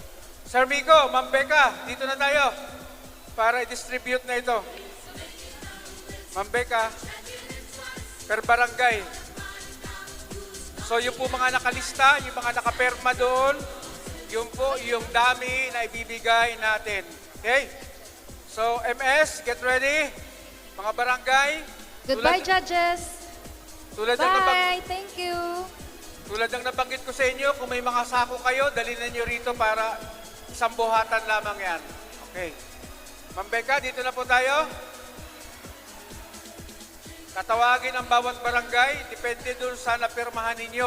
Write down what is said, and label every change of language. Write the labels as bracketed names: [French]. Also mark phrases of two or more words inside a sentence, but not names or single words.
[Filipino] Sir Miko, Ma'am Becca, dito na tayo para i-distribute na ito. Ma'am Becca, per barangay. So yung po mga nakalista, yung mga nakaperma doon, yun po yung dami na ibibigay natin. [English] Okay? So, MS, get ready. [Filipino] Mga barangay. [English] Goodbye, judges. Bye. Thank you. [Filipino] Tulad ng nabanggit ko sa inyo, kung may mga sako kayo, dalhin na nyo rito para isang buhatan lamang yan. Okay. Ma'am Becca, dito na po tayo. Tatawagin ang bawat barangay. Depende dun sa napirmahan ninyo.